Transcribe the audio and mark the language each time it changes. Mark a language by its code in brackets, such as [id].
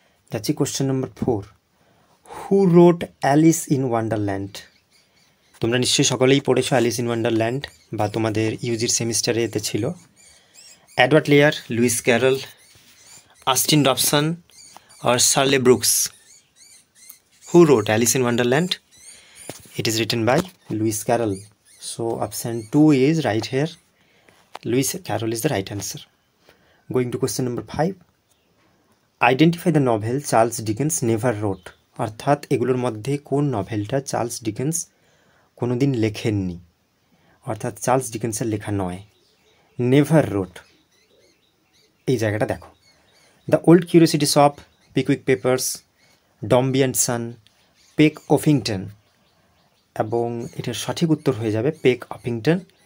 [en] যাচ্ছি question number 4, who wrote Alice in Wonderland. [bn] তোমরা নিশ্চয়ই সকলেই পড়েছো অ্যালিস ইন ওয়ান্ডারল্যান্ড, বা তোমাদের ইউজির সেমিস্টারে এতে ছিল। Edward layer, Luis Carroll, Austin Dobson আর শার্লে Brooks. [en] Who wrote Alice in Wonderland? It is written by Lewis Carroll. So option 2 is right here. Lewis Carroll is the right answer. Going to question number 5. Identify the novel Charles Dickens never wrote. [bn] অর্থাৎ এগুলোর মধ্যে কোন নভেলটা Charles Dickens কোনোদিন লেখেননি, অর্থাৎ Charles ডিকেন্সের লেখা নয়। Never রোট, এই জায়গাটা দেখো। The old curiosity shop, Pickwick papers, ডম্বি and সান, পেক অফিংটন, এবং এটার সঠিক উত্তর হয়ে যাবে পেক অফিংটন।